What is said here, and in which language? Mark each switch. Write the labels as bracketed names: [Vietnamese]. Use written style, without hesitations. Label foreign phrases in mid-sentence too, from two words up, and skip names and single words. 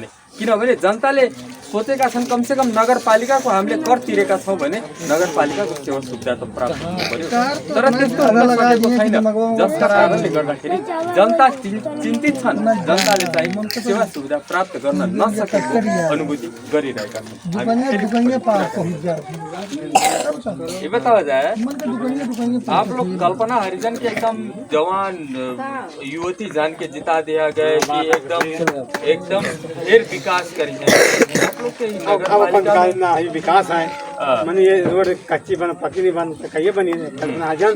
[Nepali] किनभने जनताले सोचेका छन् कमसेकम नगरपालिकाको हामीले कर तिरेका छौँ भने नगरपालिकाको सेवा सुविधा त प्राप्त हुनु पर्यो, तर त्यस्तो हुन सकेको छैन जसका कारणले गर्दाखेरि जनता चिन्तित छन्। जनताले चाहिँ सेवा सुविधा प्राप्त गर्न नसकेको अनुभूति गरिरहेका छन्। [Bhojpuri] ये बतावा जाए आप लोग कल्पना हरिजन के एकदम जवान युवती जान के जिता दिया गया कि एकदम ढेर विकास करी है आप लोग के नगरपालिका विकास है मैंने ये रोड कच्ची बन पक्की नहीं बन कहिए बनी है कल्पना हरिजन।